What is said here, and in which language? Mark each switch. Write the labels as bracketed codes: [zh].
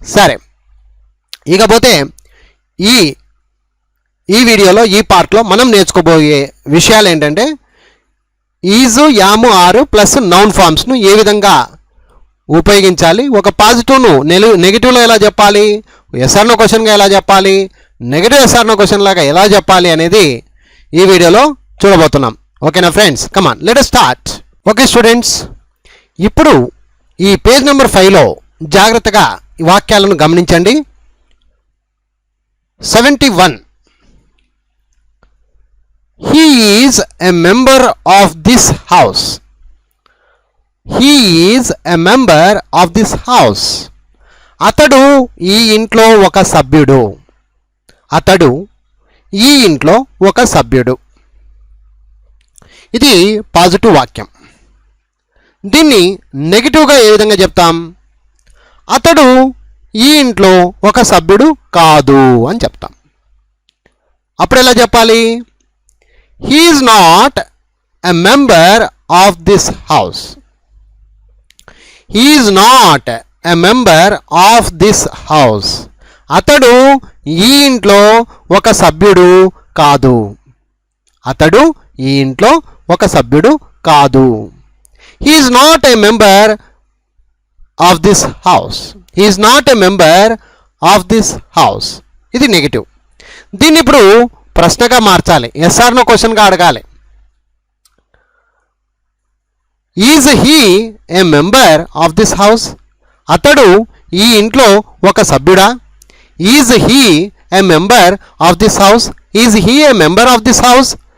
[te] సరే, ఇకపోతే ఈ వీడియోలో ఈ పార్ట్లో మనం నేర్చుకోబోయే విషయాలు ఏంటంటే, ఈజు, యాము, ఆరు ప్లస్ నౌన్ ఫామ్స్ను ఏ విధంగా ఉపయోగించాలి, ఒక పాజిటివ్ను నెగిటివ్లో ఎలా చెప్పాలి, ఎస్ఆర్నో క్వశ్చన్గా ఎలా చెప్పాలి, నెగిటివ్ ఎస్ఆర్నో క్వశ్చన్ లాగా ఎలా చెప్పాలి అనేది ఈ వీడియోలో చూడబోతున్నాం. ఓకేనా ఫ్రెండ్స్? కమాన్, let us start. Okay students, ఇప్పుడు ఈ పేజ్ నెంబర్ 5లో జాగ్రత్తగా ఈ వాక్యాలను గమనించండి. 71. [en] He is a member of this house. He is a member of this house. [te] అతడు ఈ ఇంట్లో ఒక సభ్యుడు. అతడు ఈ ఇంట్లో ఒక సభ్యుడు. ఇది పాజిటివ్ వాక్యం. దీన్ని నెగిటివ్గా ఏ విధంగా చెప్తాం? అతడు ఈ ఇంట్లో ఒక సభ్యుడు కాదు అని చెప్తాం. అప్పుడు ఎలా చెప్పాలి? [en] He is not a member of this house. He is not a member of this house. [te] అతడు ఈ ఇంట్లో ఒక సభ్యుడు కాదు. అతడు ఈ ఇంట్లో ఒక సభ్యుడు కాదు. [en] He is not a member of this house. He is not a member of this house. [te] ఇది నెగిటివ్. దీన్ని ఇప్పుడు ప్రశ్నగా మార్చాలి, ఎస్ఆర్నో క్వశ్చన్గా అడగాలి. [en] Is he a member of this house? [te] అతడు ఈ ఇంట్లో ఒక సభ్యుడా? [en] Is he a member of this house? Is he a member of this house?